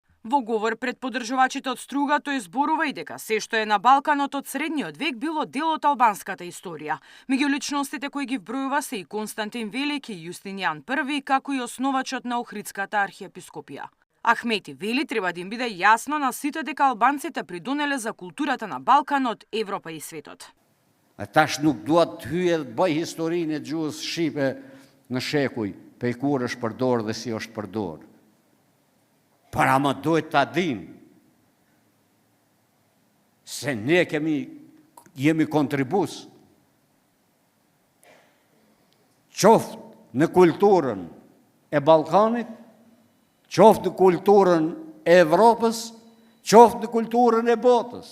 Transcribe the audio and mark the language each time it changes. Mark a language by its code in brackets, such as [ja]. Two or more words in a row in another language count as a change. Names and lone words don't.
[mk] Во говор пред поддржувачите од Струга тој зборува и дека се што е на Балканот од средниот век било дел од албанската историја. Меѓу личностите кои ги вбројува се и Константин Велики, Јустинијан I, како и основачот на Охридската архиепископија. Ахмети вели треба да им биде јасно на сите дека албанците придонеле за културата на Балканот, Европа и светот. [sq] Tash nuk duat të hyje dhe bëj historinë e gjuhës shqipe në shekuj, pe kur është përdorë dhe si është përdorë. Por ama duhet ta dim se ne jemi kontribus qoftë në kulturën e Ballkanit, qoftë në kulturën e Evropës, qoftë në kulturën e botës.